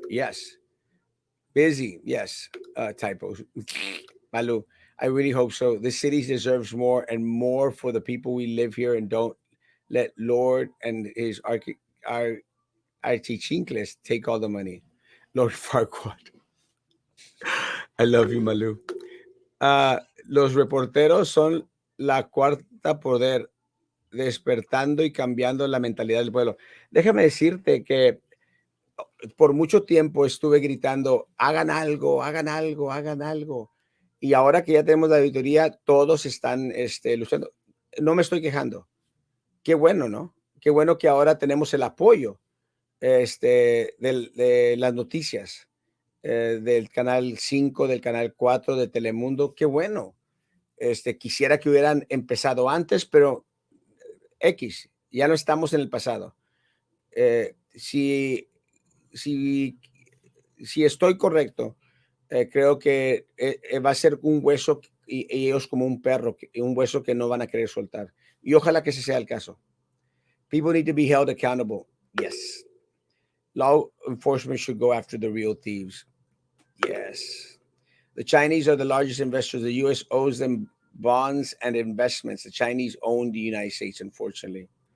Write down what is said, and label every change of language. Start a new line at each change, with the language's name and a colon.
English: Yes. Busy. Yes. Typos. Malu, I really hope so. The city deserves more and more for the people we live here, and don't let Lord and his our Archichincles take all the money. Lord Farquaad. I love you, Malu.
Spanish: Los reporteros son la cuarta poder, despertando y cambiando la mentalidad del pueblo. Déjame decirte que por mucho tiempo estuve gritando, hagan algo, hagan algo, hagan algo. Y ahora que ya tenemos la auditoría, todos están luchando. No me estoy quejando. Qué bueno, ¿no? Qué bueno que ahora tenemos el apoyo de las noticias. del canal 5, del canal 4 de Telemundo. Qué bueno. Quisiera que hubieran empezado antes, pero X, ya no estamos en el pasado. Si, si, si estoy correcto, creo que va a ser un hueso y ellos como un perro, un hueso que no van a querer soltar. Y ojalá que ese sea el caso.
English: People need to be held accountable. Yes. Law enforcement should go after the real thieves. Yes. The Chinese are the largest investors. The U.S. owes them bonds and investments. The Chinese own the United States, unfortunately.